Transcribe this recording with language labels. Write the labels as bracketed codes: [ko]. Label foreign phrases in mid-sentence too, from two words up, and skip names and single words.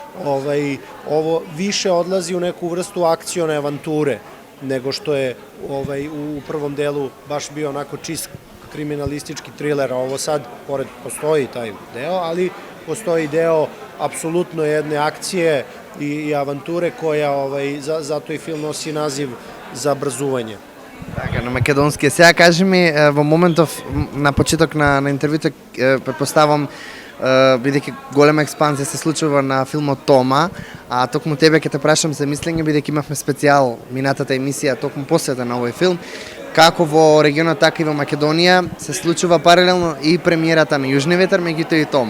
[sr] ovo više odlazi u neku vrstu akcione avanture, nego što je u prvom delu baš bio onako čist kriminalistički triler, a ovo sad, pored postoji taj deo, ali postoji deo apsolutno jedne akcije i avanture koja, zato i film nosi naziv Zabrzuvanje. [mk] Така, на македонски. Сега кажи ми, во моментов на почеток на интервјуто претпоставам, бидејќи голема експанзија се случува на филмот Тома, а токму тебе ќе те прашам за мислење, бидејќи имавме специјал минатата емисија токму посвета на овој филм, како во регионот, така и во Македонија се случува паралелно и премиерата на Јужни ветар, меѓутоа и Тома.